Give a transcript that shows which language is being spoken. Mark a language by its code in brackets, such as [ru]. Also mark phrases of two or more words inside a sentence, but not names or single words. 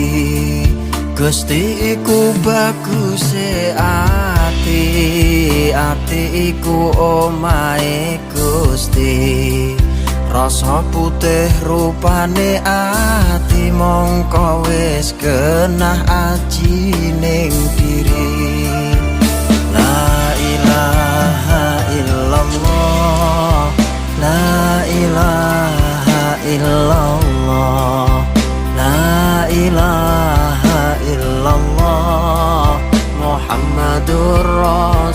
[jv] Gusti iku baguse ati, ati iku omahe Gusti. Rasa putih rupane ati, mongko wis genah aji ning diri. [ar] لا إله إلا الله، لا إله إلا الله، لا إله إلا الله، محمد